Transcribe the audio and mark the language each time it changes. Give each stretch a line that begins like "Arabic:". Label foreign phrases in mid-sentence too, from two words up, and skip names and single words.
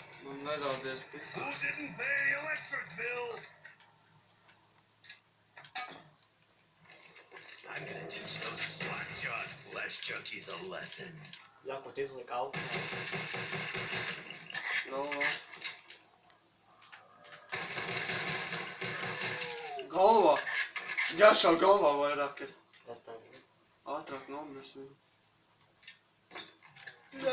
Latvian: Un neraudies tik.
English: Who didn't pay the electric bill? I'm gonna teach those slack-jawed flesh junkies a lesson.
Latvian: Jakot izlika augstā. Galvā. Galvā! Jāšau galvā vairāk ir. Tas tā ir. Ātrāk nomirst viņu. Jā,